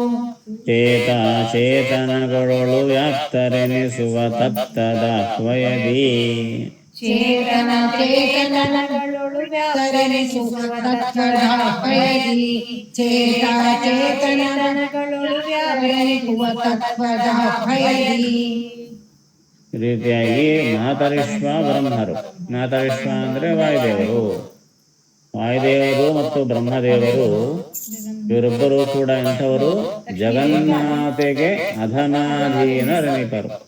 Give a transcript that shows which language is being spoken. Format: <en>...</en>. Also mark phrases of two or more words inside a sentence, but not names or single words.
<kn>ಚೇತನಗಳೊಳು ವ್ಯಾಪ್ತರೆನಿಸುವ ತತ್ತದಾಹ್ವಯದಿ. ಚೇತನಗಳೊಳು ವ್ಯಾಪ್ತರೆನಿಸುವ ತತ್ವದಾಹ್ವಯದಿ. ಚೇತನಗಳೊಳು ವ್ಯಾಪ್ತರೆನಿಸುವ ತತ್ವದಾಹ್ವಯದಿ. ಈ ರೀತಿಯಾಗಿ ಮಾತರಿಶ್ವ ಬ್ರಹ್ಮರು. ಮಾತರಿಶ್ವ ಅಂದರೆ ವಾಯುದೇವರು. ವಾಯುದೇವರು ಮತ್ತು ಬ್ರಹ್ಮದೇವರು ಇವರಿಬ್ಬರು ಕೂಡ ಎಂಥವರು? ಜಗನ್ಮಾತೆಗೆ ಅಧಮಾಧೀನರೆನಿಪರು.</kn>